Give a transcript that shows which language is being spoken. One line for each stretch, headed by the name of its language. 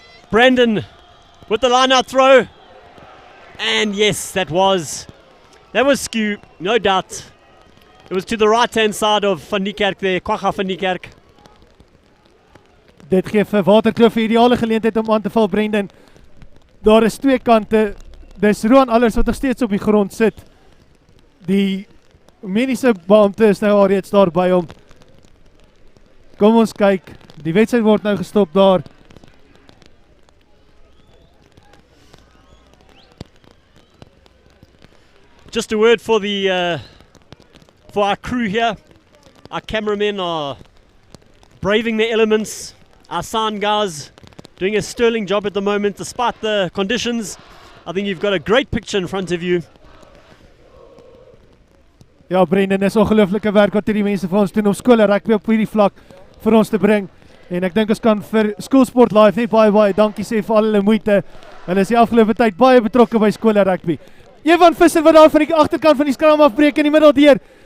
English: Brandon with the line-out throw. And yes, that was skew, no doubt. It was to the right-hand side of Van Niekerk there, Kwagga Van Niekerk.
Afrikaans: Dit gee vir Waterkloof 'n ideale geleentheid om aan te val, Brendan. Daar is twee kante. Dis Roan alles wat nog steeds op die grond sit. Die mediese beampte is nou alreeds daar by hom. Kom ons kyk. Die wedstryd word nou gestop daar.
English: Just a word for for our crew here. Our cameramen are braving the elements. Our sound guys doing a sterling job at the moment despite the conditions. I think you've got a great picture in front of you.
Afrikaans: Ja, Brendan, is ongelooflike werk wat hierdie mense vir ons doen om skole rugby op hierdie vlak vir ons te bring. En ek dink ons kan vir Skoolsport Live net baie dankie sê vir al hulle moeite. Hulle is die afgelope tyd baie betrokke by skole rugby. Evan Visser wat daar van die agterkant van die skram afbreek in die middel deur.